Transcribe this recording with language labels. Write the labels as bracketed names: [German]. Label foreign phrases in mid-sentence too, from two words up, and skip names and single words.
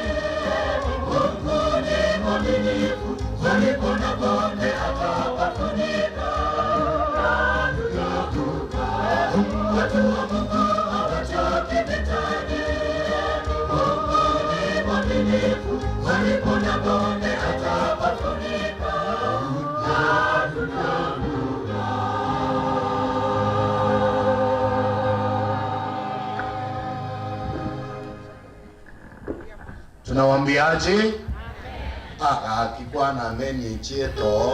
[Swahili] Mungu ni mwaminifu, palipo na bonde atapafurika. Na tutavuka, watu wa Mungu hawachoki vitani. Mungu ni mwaminifu, palipo na bonde atapafurika. Na tutavuka. Tunawaambiaje? [Gusii] Kikwana ameni chieto.